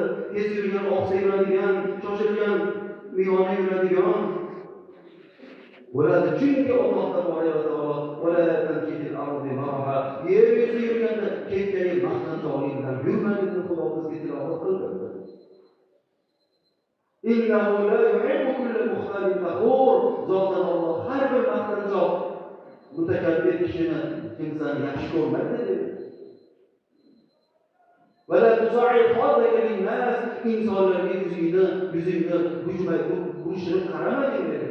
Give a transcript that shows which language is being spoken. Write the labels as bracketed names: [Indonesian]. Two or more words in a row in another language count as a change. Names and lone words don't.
[Uzbek] Tez yurgan, oqsa yuradigan, shoshilgan, miyona yuradigan bo'ladi. Chunki Alloh tabolay va taolo [Arabic] ولا تمش الأرض مرحا, [Uzbek] yer yuzida yurganda kekkayib maqtanchoqlik bilan yurmaydi deb Xudo bizga tilovat qildi. [Arabic] إنه لا يحب كل مختال فخور. [Uzbek] Zotan Alloh har bir maqtanchoq mutakabbir kishini kimsani yaxshi ko'rmaydi dedi. [Arabic] ولا تصعر خدك للناس, [Uzbek] insonlarga yuzingni bujmay qaramagin dedi.